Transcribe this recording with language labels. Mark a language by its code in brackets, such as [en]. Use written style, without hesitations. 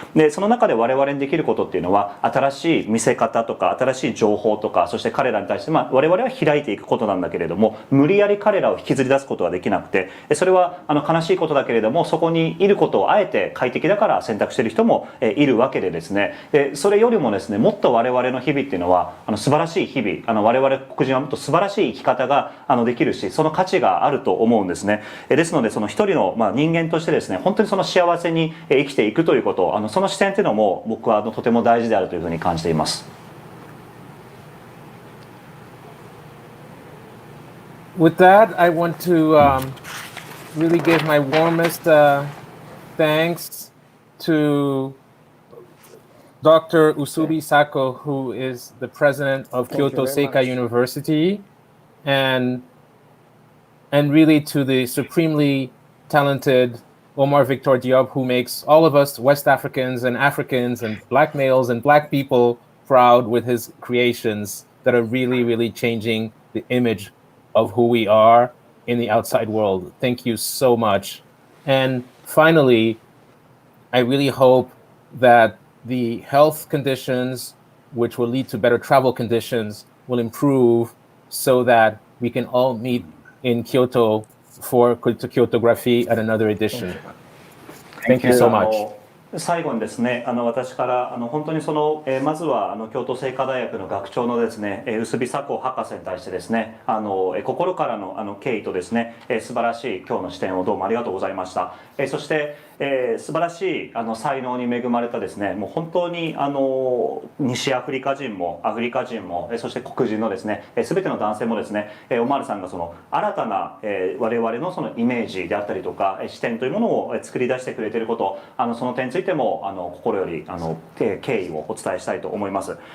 [ja] で、その中で我々にできることっていうのは、新しい見せ方とか新しい情報とか、そして彼らに対して、我々は開いていくことなんだけれども、無理やり彼らを引きずり出すことはできなくて、それは悲しいことだけれども、そこにいることをあえて快適だから選択している人もいるわけでですね、でそれよりもですね、もっと我々の日々っていうのは素晴らしい日々、我々黒人はもっと素晴らしい生き方ができるし、その価値があると思うんですね。ですので、その一人の人間としてですね、本当にその幸せに生きていくということ、その視点っていうのも僕はとても大事であるというふうに感じています。 [en] With that, I want to really give my warmest thanks to Dr. Oussouby Sacko, who is the president of Kyoto Seika University, and really to the supremely talented Omar Victor Diop, who makes all of us West Africans and Black males and Black people proud with his creations that are really, really changing the image of who we are in the outside world. Thank you so much. And finally, I really hope that the health conditions, which will lead to better travel conditions, will improve so that we can all meet in Kyoto for Kyotography at another edition. Thank you so much. [ja] 最後にですね、私から本当にその、まずは京都精華大学の学長のですね、臼佐子博士に対してですね、心からの敬意とですね、素晴らしい今日の視点をどうもありがとうございました。そして素晴らしい才能に恵まれたですね、もう本当に西アフリカ人もアフリカ人も、そして黒人のですね、全ての男性もですね、オマールさんがその新たな我々のそのイメージであったりとか視点というものを作り出してくれていること、その点についても心より敬意をお伝えしたいと思います。